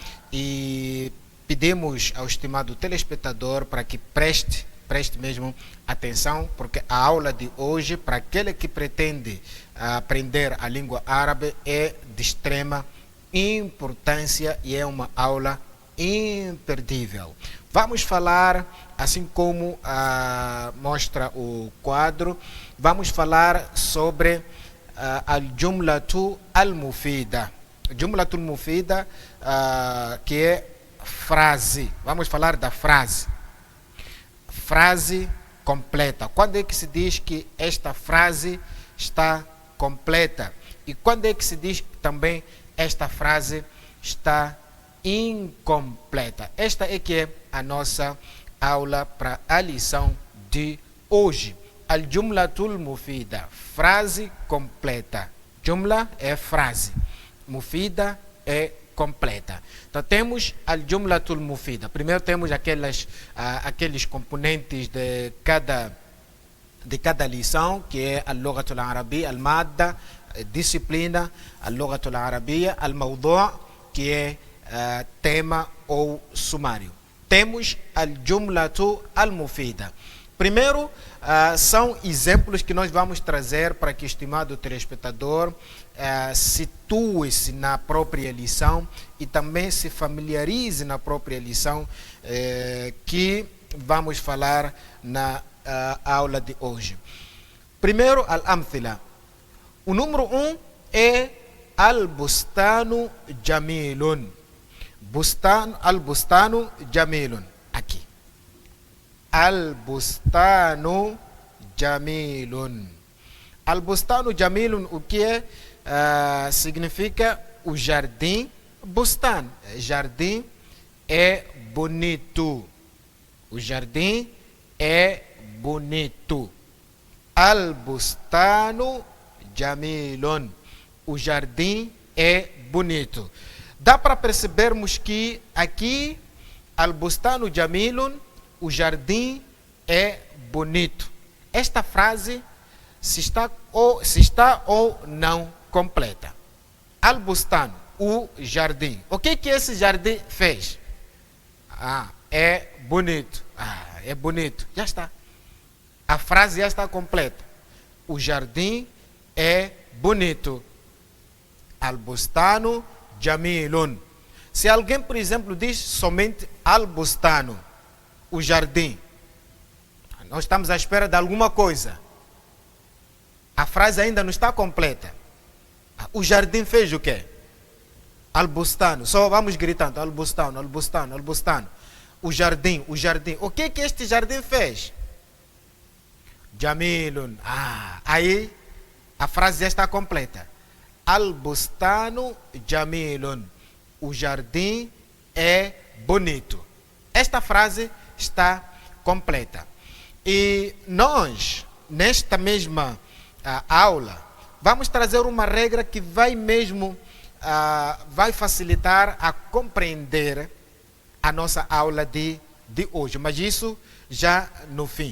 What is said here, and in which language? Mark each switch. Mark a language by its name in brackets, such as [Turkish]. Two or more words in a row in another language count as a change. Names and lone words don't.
[Portuguese] E pedimos ao estimado telespectador para que preste mesmo atenção, porque a aula de hoje, para aquele que pretende aprender a língua árabe, é de extrema importância e é uma aula imperdível. Vamos falar, assim como mostra o quadro, vamos falar sobre [Arabic] الجملة المفيدة. جملة المفيدة, [Portuguese] que é frase. Vamos falar da frase. Frase completa. Quando é que se diz que esta frase está completa? E quando é que se diz também esta frase está incompleta? Esta é que é a nossa aula para a lição de hoje. [Arabic] الجملة المفيدة, [Portuguese] frase completa. Jumla é frase, mufida é completa. Então temos [Arabic] الجملة المفيدة. [Portuguese] Primeiro temos aqueles componentes de cada lição, que é [Arabic] اللغة العربية, [Portuguese] al-madda, disciplina, [Arabic] اللغة العربية, [Portuguese] al-mawdu', que é tema ou sumário. [Arabic] Temos الجملة المفيدة. [Portuguese] Primeiro, são exemplos que nós vamos trazer para que o estimado telespectador situe-se na própria lição e também se familiarize na própria lição que vamos falar na aula de hoje. Primeiro, al-amthila. O número 1 é [Arabic] البستان جميل. البستان جميل. Aqui. البستان جميل. البستان جميل, [Portuguese] o que é? Significa o jardim. Bustan, jardim é bonito. O jardim é bonito. [Arabic] البستان جميل. [Portuguese] O jardim é bonito. Dá para percebermos que aqui [Arabic] البستان جميل, [Portuguese] o jardim é bonito. Esta frase se está ou não completa. Al-bustan, o jardim. O que esse jardim fez? É bonito. É bonito. Já está. A frase já está completa. O jardim é bonito. [Arabic] البستان جميل. [Portuguese] Se alguém, por exemplo, diz somente al-bustanu, o jardim, nós estamos à espera de alguma coisa. A frase ainda não está completa. O jardim fez o quê? Al-bustano. Só vamos gritando [Arabic] البستان، البستان، البستان. [Portuguese] O jardim, o jardim. O que este jardim fez? Jamilun. Aí a frase já está completa. [Arabic] البستان جميل. [Portuguese] O jardim é bonito. Esta frase está completa. E nós, nesta mesma aula, vamos trazer uma regra que vai facilitar a compreender a nossa aula de hoje, mas isso já no fim.